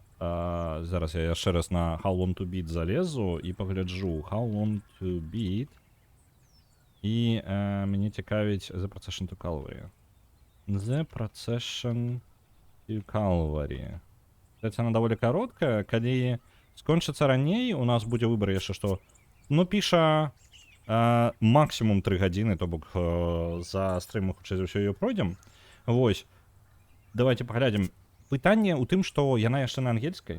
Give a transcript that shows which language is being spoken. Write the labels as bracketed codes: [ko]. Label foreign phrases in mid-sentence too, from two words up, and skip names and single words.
[be] Зараз я яшчэ раз на How Long to Beat залезу і пагляджу. How Long to Beat. І мяне цікавіць The Procession to Calvary. The Procession to Calvary. Кстати, она даволі кароткая. Калі скончыцца раней, у нас будзе выбар яшчэ што. Ну, піша максимум 3 гадзіны, то бок за стрым мы хутчэй за ўсё её пройдзем. Вось. Давайте паглядзім. Пытанне ў тым, што яна яшчэ на ангельскай.